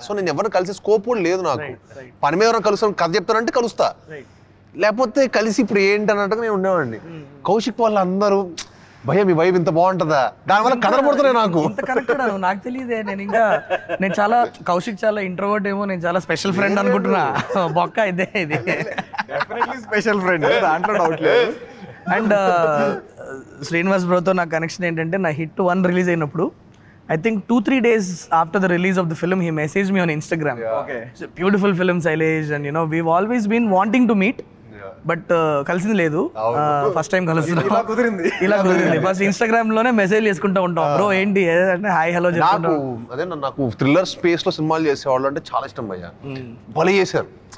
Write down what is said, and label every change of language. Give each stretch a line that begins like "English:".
Telugu: So నేను ఎవరిని కలిసే స్కోప్ కూడా లేదు నాకు. పని మీద ఎవరైనా కలుస్తాను, కథ చెప్తానంటే కలుస్తా, లేకపోతే కలిసి ఇప్పుడు ఏంటి అన్నట్టుగా నేను ఉండేవాడిని. కౌశిక్ వల్ల అందరూ భయ్య మీ వైబ్ ఇంత బాగుంటుందా, దానివల్ల కనబడుతున్నాయి నాకు. నాకు తెలియదే. నేను చాలా కౌశిక్ చాలా ఇంట్రోవర్ట్ ఏమో, నేను చాలా స్పెషల్ ఫ్రెండ్ అనుకుంటున్నా. బొక్క ఇదే ఇది స్పెషల్ ఫ్రెండ్, దాంట్లో డౌట్ లేదు. అండ్ శ్రీనివాస్ బ్రోతో నా కనెక్షన్ ఏంటంటే, నా హిట్ 1 రిలీజ్ అయినప్పుడు
English: I think 2-3 days after the release of the film, he messaged me on Instagram. Okay. It's a beautiful film, Sailesh, and we've always been wanting to meet.
Telugu: But కలిసింది లేదు. First time కలుస్తున్నాం. ఇలా కుదిరింది. First Instagram లోనే message చేసుకుంటూ ఉంటాం, bro ఏంటి అంటే hi hello చెప్పుకుంటాం. అదే నాకు థ్రిల్లర్ స్పేస్ లో సినిమాలు చేసేవాళ్ళు అంటే చాలా ఇష్టం భయ్య. భలే చేశారు.